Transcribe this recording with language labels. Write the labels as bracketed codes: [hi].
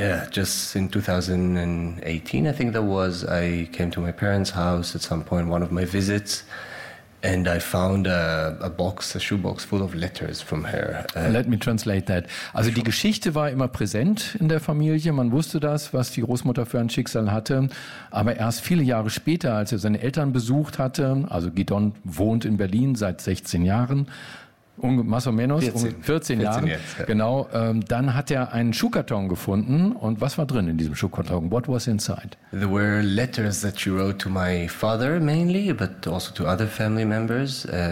[en] Just in 2018, I think that was, I came to my parents' house at some point, one of my visits, and I found a shoebox full of letters from her. Let me translate that. [de] Also die Geschichte war immer präsent in der Familie. Man wusste das, was die Großmutter für ein Schicksal hatte. Aber erst viele Jahre später, als er seine Eltern besucht hatte, also Gidon wohnt in Berlin seit 16 Jahren, um 14 Jahren, jetzt, ja. Genau, dann hat er einen Schuhkarton gefunden. Und was war drin in diesem Schuhkarton? [en] What was inside? There were letters that she wrote to my father mainly, but also to other family members.